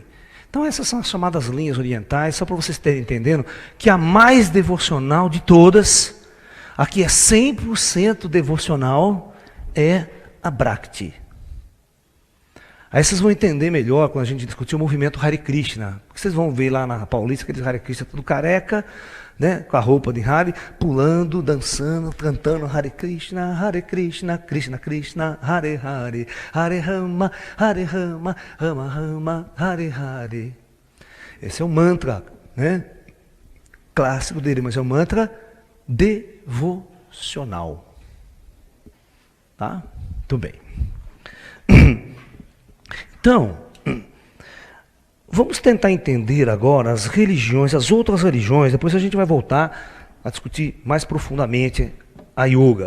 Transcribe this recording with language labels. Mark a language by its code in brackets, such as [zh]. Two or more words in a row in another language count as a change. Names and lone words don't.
[pt] Então essas são as chamadas linhas orientais, só para vocês terem entendendo que a mais devocional de todas, aqui é 100% devocional, é a Bhakti. Aí vocês vão entender melhor quando a gente discutir o movimento Hare Krishna. Vocês vão ver lá na Paulista aqueles [sa] Hare Krishna tudo careca, né, com a roupa de Hare, pulando, dançando, cantando Hare Krishna, Krishna Krishna, Hare Hare, Hare Rama, Rama Rama, Hare Hare. [pt] Esse é o mantra, né, clássico dele, mas é um mantra devocional. Tá? Muito bem. Então, vamos tentar entender agora as religiões, as outras religiões, depois a gente vai voltar a discutir mais profundamente a yoga.